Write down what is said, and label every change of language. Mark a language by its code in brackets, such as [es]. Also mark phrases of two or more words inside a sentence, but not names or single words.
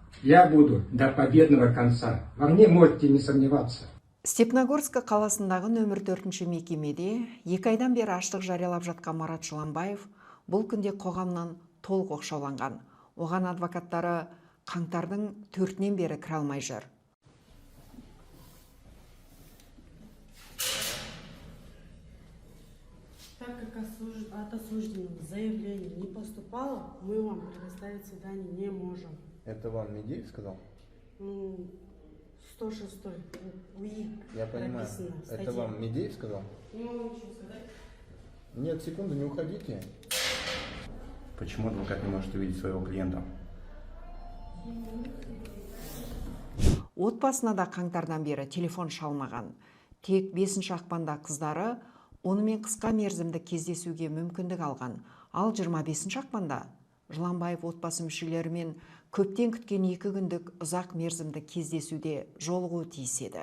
[ru] Я буду до победного конца. Во мне можете не сомневаться. [kk] Степногорск қаласындағы нөмір 4-ші мекемеде 2 айдан бері аштық жариялап жатқан Марат Жыланбаев бұл күнде қоғамнан толық оқшауланған. Оған адвокаттары қаңтардың 4-нен бері кіре алмай жүр. [ru] Так как от осужденного заявление не поступало, мы вам предоставить свидание не можем. Это вам Медеев сказал? 106 УИ. Я понимаю. Это вам Медеев сказал? Не могу ничего сказать. Нет, секунду, не уходите. Почему адвокат не может увидеть своего клиента? [kk] Отбасына да қаңтардан бері телефон шалмаған. Тек 5 ақпанда қыздары онымен қысқа мерзімді кездесуге мүмкіндік алған. Ал 25 ақпанда Жыланбаев отбасы мүшелерімен көптен күткен 2 күндік ұзақ мерзімді кездесуде жолығуы тиіс еді.